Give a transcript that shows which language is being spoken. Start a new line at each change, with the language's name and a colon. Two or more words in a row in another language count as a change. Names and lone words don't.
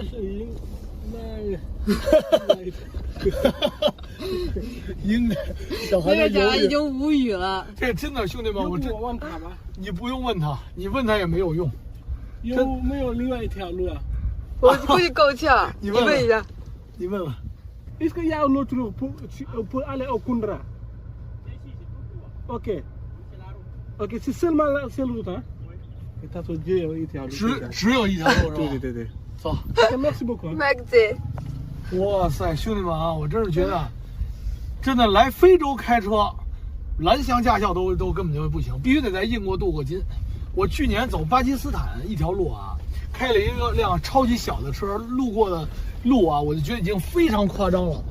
Chinese: 应该是应该。 应该，小孩这个家在犹豫。已经无语了。这真的，兄弟们，我问他吧，你不用问他，你问他也没有用。有没有另外一条路啊？我估计够呛。你问问一下。你问问。
French: Est-ce qu'il y a un autre route pour aller au Kundra? Ok. Ok, c'est seulement la seule route, hein? Et t'as dit il y a
Chinese: 一条路。只有一条路是吧？对对对对。走。
French: Merci beaucoup.
Chinese: Maxi，哇塞，兄弟们啊，我真是觉得，真的来非洲开车，蓝翔驾校都根本就不行，必须得在印过镀过金。我去年走巴基斯坦一条路啊，开了一辆超级小的车，路过的路啊，我就觉得已经非常夸张了。